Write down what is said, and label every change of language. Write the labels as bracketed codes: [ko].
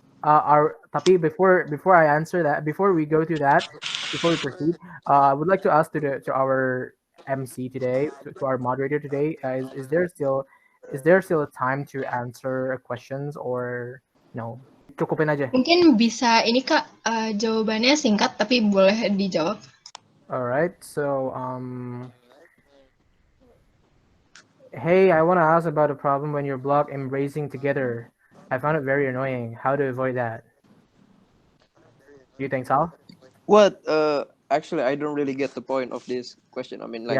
[en] Tapi before I answer that, before we go to that, before we proceed, I would like to ask to our MC today, to our moderator today, is there still a time to answer questions or no? [id] Cukupin aja. Mungkin bisa ini Kak, jawabannya singkat tapi boleh dijawab. [en] Alright, so hey, I want to ask about a problem when your block embracing together. I found it very annoying. How to avoid that? You think, Sal? What? Actually, I don't really get the point of this question. I mean, like,